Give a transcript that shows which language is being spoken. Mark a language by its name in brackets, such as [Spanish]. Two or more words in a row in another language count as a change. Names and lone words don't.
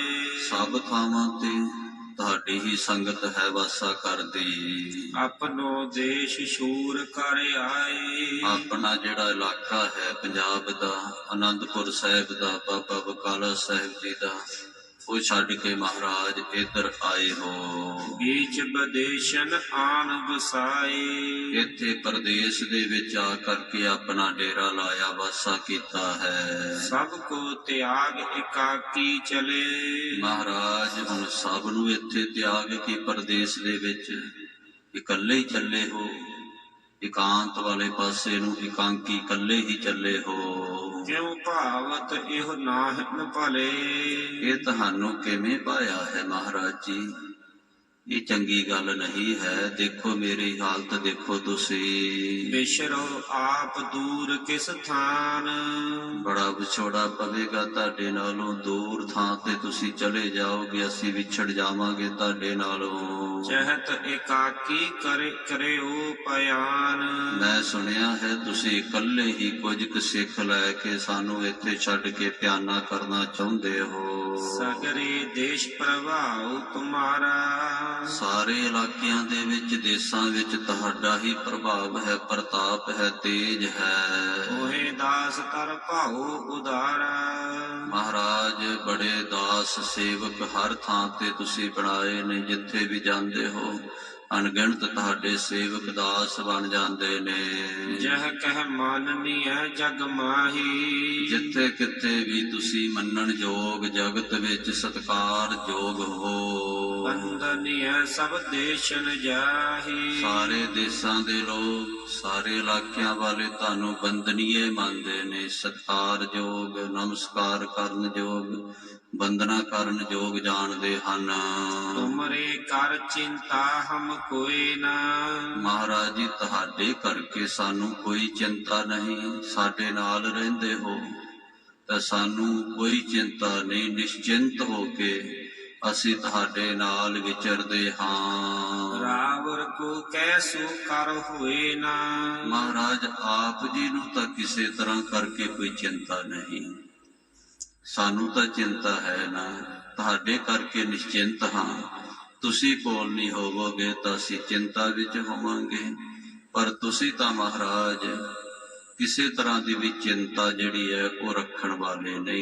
[Punjabi] ਸਭ ਥਾਵਾਂ ਤੇ ਤੁਹਾਡੀ ਹੀ ਸੰਗਤ ਹੈ ਵਾਸਾ ਕਰਦੀ। [Braj] आपणो देश शूर कर आए, [Punjabi] ਆਪਣਾ ਜਿਹੜਾ ਇਲਾਕਾ ਹੈ ਪੰਜਾਬ ਦਾ, ਆਨੰਦਪੁਰ ਸਾਹਿਬ ਦਾ, ਬਾਬਾ ਬਕਾਲਾ ਸਾਹਿਬ ਜੀ ਦਾ, ਉਹ ਛੱਡ ਕੇ ਮਹਾਰਾਜ ਇੱਧਰ ਆਏ ਹੋ। [Braj] बीच बदेशन आन बसाए। [Punjabi] ਇੱਥੇ ਪ੍ਰਦੇਸ਼ ਦੇ ਵਿੱਚ ਆ ਕਰਕੇ ਆਪਣਾ ਡੇਰਾ ਲਾਇਆ, ਵਾਸਾ ਕੀਤਾ ਹੈ। [Braj] सब को त्याग एकाकी चले। [Punjabi] ਮਹਾਰਾਜ ਹੁਣ ਸਭ ਨੂੰ ਇੱਥੇ ਤਿਆਗ ਕੇ ਪ੍ਰਦੇਸ਼ ਦੇ ਵਿੱਚ ਇਕੱਲੇ ਹੀ ਚੱਲੇ ਹੋ। ਇਕਾਂਤ ਵਾਲੇ ਪਾਸੇ ਨੂੰ ਇਕਾਂਕੀ ਇਕੱਲੇ ਹੀ ਚੱਲੇ ਹੋ। [Braj] क्यों भावत इह नाहिन भले। [Punjabi] ਇਹ ਤੁਹਾਨੂੰ ਕਿਵੇਂ ਪਾਇਆ ਹੈ ਮਹਾਰਾਜ ਜੀ? ਇਹ ਚੰਗੀ ਗੱਲ ਨਹੀਂ ਹੈ। ਦੇਖੋ ਮੇਰੀ ਹਾਲਤ ਦੇਖੋ ਤੁਸੀਂ। [Braj] बिछड़ो आप दूर किस थान। [Punjabi] ਬੜਾ ਵਿਛੋੜਾ ਪਵੇਗਾ ਤੁਹਾਡੇ ਨਾਲੋਂ। ਦੂਰ ਥਾਂ ਤੇ ਤੁਸੀਂ ਚਲੇ ਜਾਓਗੇ, ਅਸੀਂ ਵਿਛੜ ਜਾਵਾਂਗੇ ਤੁਹਾਡੇ ਨਾਲੋਂ। [Braj] चहत एकाकी करे करे ओ पयान। [Punjabi] ਮੈਂ ਸੁਣਿਆ ਹੈ ਤੁਸੀਂ ਇਕੱਲੇ ਹੀ ਕੁਝ ਕੁ ਸਿੱਖ ਲੈ ਕੇ ਸਾਨੂੰ ਇੱਥੇ ਛੱਡ ਕੇ ਪਿਆਨਾ ਕਰਨਾ ਚਾਹੁੰਦੇ ਹੋ। [Braj] सगरे देश प्रभाव तुम्हारा। [Punjabi] ਸਾਰੇ ਇਲਾਕਿਆਂ ਦੇ ਵਿੱਚ, ਦੇਸਾਂ ਵਿੱਚ ਤੁਹਾਡਾ ਹੀ ਪ੍ਰਭਾਵ ਹੈ, ਪ੍ਰਤਾਪ ਹੈ, ਤੇਜ ਹੈ। [Braj] ओहे दास कर भाओ उदारा। [Punjabi] ਮਹਾਰਾਜ ਬੜੇ ਦਾਸ ਸੇਵਕ ਹਰ ਥਾਂ ਤੇ ਤੁਸੀਂ ਬਣਾਏ ਨੇ। ਜਿੱਥੇ ਵੀ ਜਾਂਦੇ ਹੋ ਅਣਗਿਣਤ ਤੁਹਾਡੇ ਸੇਵਕ ਦਾਸ ਬਣ ਜਾਂਦੇ ਨੇ। [Braj] जह कह माननी है जग माही। [Punjabi] ਜਿੱਥੇ ਕਿਤੇ ਵੀ ਤੁਸੀਂ ਮੰਨਣ ਯੋਗ, ਜਗਤ ਵਿੱਚ ਸਤਿਕਾਰ ਯੋਗ ਹੋ। [Braj] बंदनी है सब देशन जाही। [Punjabi] ਸਾਰੇ ਦੇਸਾਂ ਦੇ ਲੋਕ, ਸਾਰੇ ਇਲਾਕਿਆਂ ਵਾਲੇ ਤੁਹਾਨੂੰ ਬੰਦਨੀਏ ਮੰਨਦੇ ਨੇ। ਸਤਿਕਾਰ ਯੋਗ, ਨਮਸਕਾਰ ਕਰਨ ਯੋਗ, ਬੰਦਨਾ ਕਰਨ ਯੋਗ ਜਾਣਦੇ ਹਨ। [Braj] तुमरे कर चिंता हम कोई ना। [Punjabi] ਮਹਾਰਾਜ ਜੀ ਤੁਹਾਡੇ ਕਰਕੇ ਸਾਨੂੰ ਕੋਈ ਚਿੰਤਾ ਨਹੀਂ। ਸਾਡੇ ਨਾਲ ਰਹਿੰਦੇ ਹੋ ਤਾਂ ਸਾਨੂੰ ਕੋਈ ਚਿੰਤਾ ਨਹੀਂ। ਨਿਸ਼ਚਿੰਤ ਹੋ ਕੇ ਅਸੀਂ ਤੁਹਾਡੇ ਨਾਲ ਵਿਚਰਦੇ ਹਾਂ। [Braj] रावर को कैसो कर हुए ना। [Punjabi] ਮਹਾਰਾਜ ਆਪ ਜੀ ਨੂੰ ਤਾਂ ਕਿਸੇ ਤਰ੍ਹਾਂ ਕਰਕੇ ਕੋਈ ਚਿੰਤਾ ਨਹੀਂ। ਸਾਨੂੰ ਤਾਂ ਚਿੰਤਾ ਹੈ ਨਾ। ਤੁਹਾਡੇ ਕਰਕੇ ਨਿਸ਼ਚਿੰਤ ਹਾਂ। ਤੁਸੀਂ ਕੋਲ ਨਹੀਂ ਹੋਵੋਗੇ ਤਾਂ ਅਸੀਂ ਚਿੰਤਾ ਵਿੱਚ ਹੋਵਾਂਗੇ। ਪਰ ਤੁਸੀਂ ਤਾਂ ਮਹਾਰਾਜ ਕਿਸੇ ਤਰ੍ਹਾਂ ਦੀ ਵੀ ਚਿੰਤਾ ਜਿਹੜੀ ਹੈ ਉਹ ਰੱਖਣ ਵਾਲੇ ਨਹੀਂ।